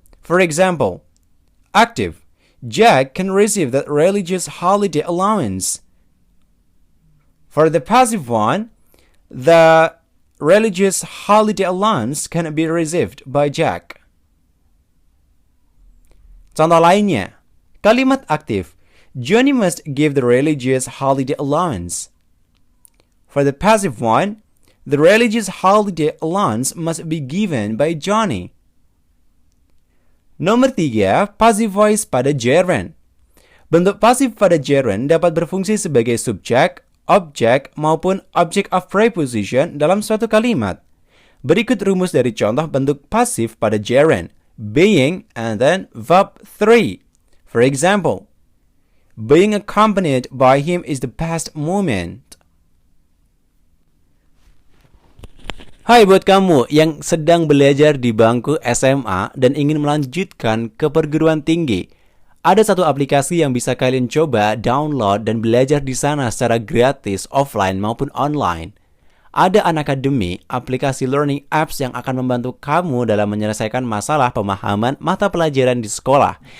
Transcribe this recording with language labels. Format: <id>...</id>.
<en>For example, active, Jack can receive the religious holiday allowance. For the passive one, the religious holiday allowance can be received by Jack.</en> <id>Contoh lainnya, kalimat aktif.</id> <en>Johnny must give the religious holiday allowance. For the passive one, the religious holiday allowance must be given by Johnny.</en> <id>Nomor 3, passive voice pada gerund. Bentuk pasif pada gerund dapat berfungsi sebagai subjek, objek, maupun object of preposition dalam suatu kalimat. Berikut rumus dari contoh bentuk pasif pada gerund, being,</id> <en>and then</en> <id>verb 3.</id> <en>For example, being accompanied by him is the best moment.</en> <id>Hai buat kamu yang sedang belajar di bangku SMA dan ingin melanjutkan ke perguruan tinggi. Ada satu aplikasi yang bisa kalian coba download dan belajar di sana secara gratis, offline maupun online. Ada Unacademy, aplikasi learning apps yang akan membantu kamu dalam menyelesaikan masalah pemahaman mata pelajaran di sekolah.</id>